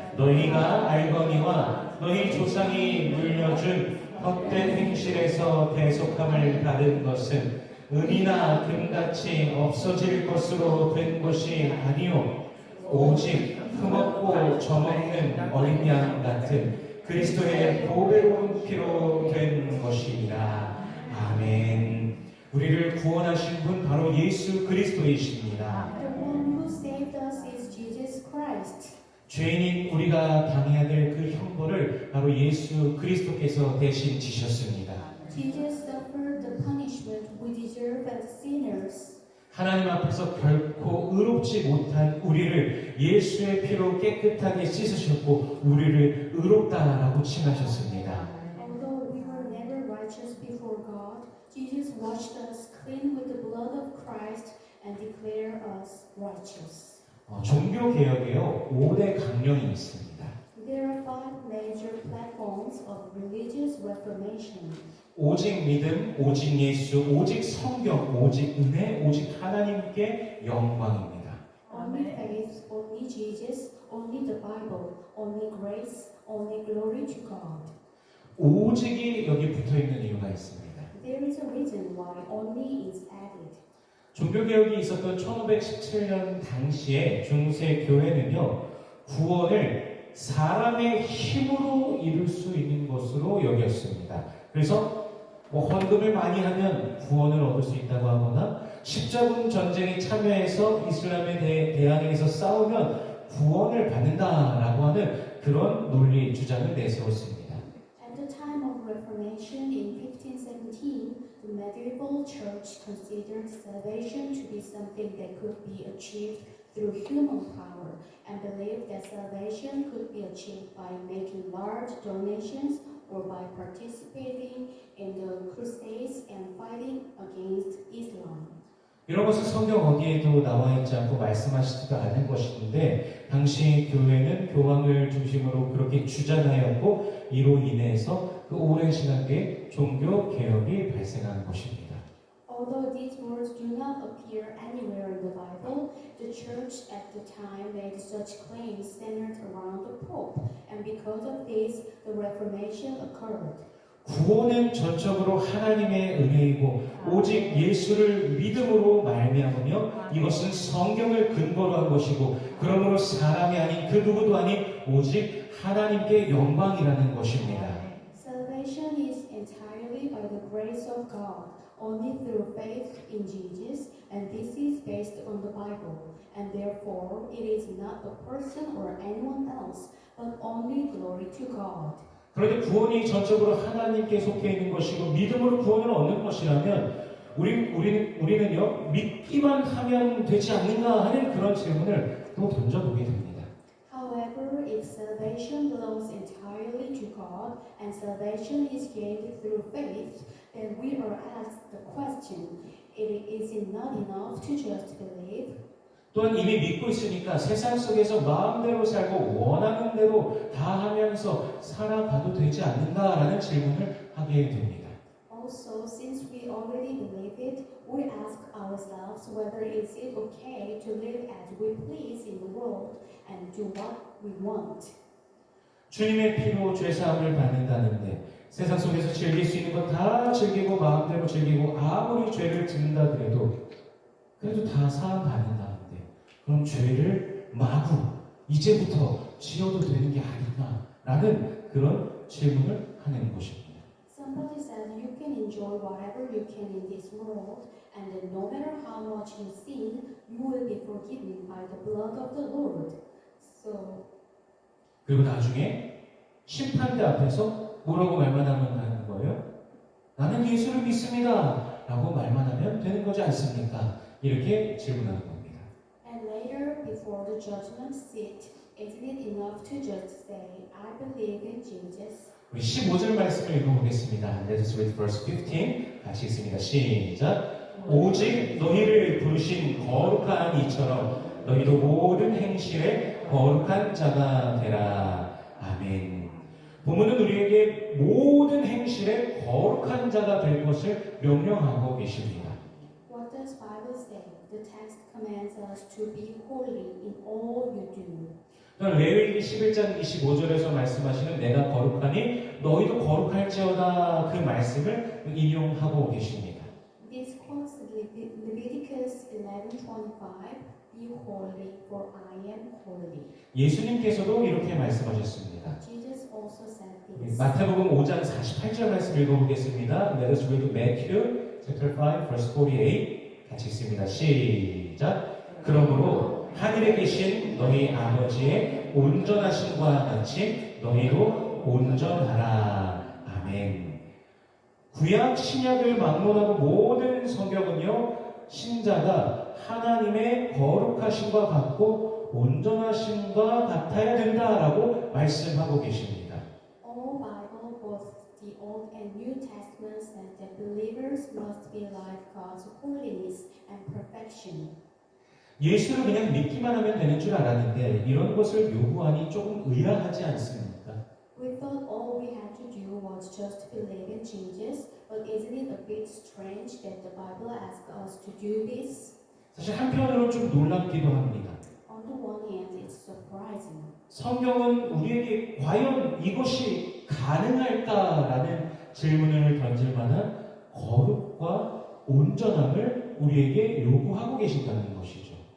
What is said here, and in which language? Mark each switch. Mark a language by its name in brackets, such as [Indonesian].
[Korean] 너희가 알거니와 너희 조상이 물려준 헛된 행실에서 대속함을 받은 것은 은이나 금같이 없어질 것으로 된 것이 아니요 오직 흠없고 점없는 어린 양 같은 그리스도의 보배로운 피로 된 것이니라. 아멘. 우리를 구원하신 분 바로 예수 그리스도이십니다. [English] The one who saved us is Jesus Christ. [Korean] 죄인인 우리가 당해야 될 그 형벌을 바로 예수 그리스도께서 대신 지셨습니다. [English] Jesus suffered the punishment we deserve as sinners. [Korean] 하나님 앞에서 결코 의롭지 못한 우리를 예수의 피로 깨끗하게 씻으셨고 우리를 의롭다라고 칭하셨습니다. [English] Although we were never righteous before God, Jesus washed us clean with the blood of Christ and declared us righteous. [Korean] 종교개혁에요 5대 강령이 있습니다. [English] There are five major platforms of religious reformation. [Korean] 오직 믿음, 오직 예수, 오직 성경, 오직 은혜, 오직 하나님께 영광입니다. [English] Only faith, only Jesus, only the Bible, only grace, only glory to God. [Korean] 오직이 여기 붙어있는 이유가 있습니다. [English] There is a reason why only is added. [Korean] 종교개혁이 있었던 1517년 당시에 중세 교회는요, 구원을 사람의 힘으로 이룰 수 있는 것으로 여겼습니다. 그래서 헌금을 많이 하면 구원을 얻을 수 있다고 하거나 십자군 전쟁에 참여해서 이슬람에 대항해서 싸우면 구원을 받는다라고 하는 그런 논리 주장을 내세웠습니다. [English] At the time of Reformation in 1517, the medieval church considered salvation to be something that could be achieved through human power and believed that salvation could be achieved by making large donations or by participating in the crusades and fighting against Islam. [Korean] 이런 것은 성경 어디에도 나와 있지 않고 말씀하시지도 않은 것인데 당시 교회는 교황을 중심으로 그렇게 주장하였고 이로 인해서 그 오랜 시간 뒤에 종교 개혁이 발생한 것입니다. [English] Although these words do not appear anywhere in the Bible, the church at the time made such claims centered around the Pope, and because of this, the Reformation occurred. [Korean] 구원은 전적으로 하나님의 은혜이고 오직 예수를 믿음으로 말미암으며 이것은 성경을 근거로 한 것이고 그러므로 사람이 아닌 그 누구도 아닌 오직 하나님께 영광이라는 것입니다. [English] Salvation is entirely by the grace of God, only through faith in Jesus, and this is based on the Bible, and therefore it is not a person or anyone else, but only glory to God. [Korean] 그런데 구원이 전적으로 하나님께 속해 있는 것이고 믿음으로 구원을 얻는 것이라면 우리는요 믿기만 하면 되지 않는가 하는 그런 질문을 또 던져보게 됩니다. [English] However, if salvation belongs entirely to God and salvation is gained through faith, then we are asked the question, is it not enough to just believe? [Korean] 또한 이미 믿고 있으니까 세상 속에서 마음대로 살고 원하는 대로 다 하면서 살아가도 되지 않는가라는 질문을 하게 됩니다. [English] Also, since we already believe it, we ask ourselves whether is it okay to live as we please in the world and do what we want. [Korean] 주님의 피로 죄사함을 받는다는데 세상 속에서 즐길 수 있는 것 다 즐기고 마음대로 즐기고 아무리 죄를 짓는다 그래도 그래도 다 사함 받는다는데 그럼 죄를 마구 이제부터 지어도 되는 게 아닌가라는 그런 질문을 하는 것입니다. [English] Somebody said you can enjoy whatever you can in this world, and then no matter how much you sin, you will be forgiven by the blood of the Lord. So, [Korean] 그리고 나중에 심판대 앞에서 뭐라고 말만 하는 거예요? 나는 예수를 믿습니다 라고 말만 하면 되는 거지 않습니까? 이렇게 질문하는 겁니다. [English] and later, before the judgment seat, isn't it enough to just say, I believe in Jesus? [Korean] 우리 15절 말씀을 읽어보겠습니다. [English] Let us read verse 15. [Korean] 같이 읽습니다. 시작. 오직 너희를 부르신 거룩한 이처럼 너희도 모든 행실에 거룩한 자가 되라. 아멘. 본문은 우리에게 모든 행실에 거룩한 자가 될 것을 명령하고 계십니다. [English] What does Bible say? The text commands us to be holy in all you do. [Korean] 레위기 11장 25절에서 말씀하시는 내가 거룩하니 너희도 거룩할지어다 그 말씀을 인용하고 계십니다. [English] This quotes Leviticus 11:25. Be holy, for I am holy. [Korean] 예수님께서도 이렇게 말씀하셨습니다. [English] Jesus also said this. [Korean] 마태복음 5장 48절 말씀 읽어보겠습니다. [English] Let us read Matthew chapter 5 verse 48 [Korean] 같이 읽습니다. 시작. 그러므로 하늘에 계신 너희 아버지의 온전하심과 같이 너희도 온전하라. 아멘. 구약 신약을 막론하고 모든 성경은요 신자가 하나님의 거룩하심과 같고 온전하심과 같아야 된다라고 말씀하고 계십니다. [English] All Bible, both the Old and New Testaments, said that believers must be like God's holiness and perfection. [Korean] 예수를 그냥 믿기만 하면 되는 줄 알았는데 이런 것을 요구하니 조금 의아하지 않습니까? [English] We thought all we had to do was just believe in Jesus, but isn't it a bit strange that the Bible asks us to do this? [Korean] 사실 한편으로는 좀 놀랍기도 합니다. [English] On the one hand, it's surprising. [Korean] 성경은 우리에게 과연 이것이 가능할까라는 질문을 던질 만한 거룩과 온전함을 우리에게 요구하고 계신다는 것이죠.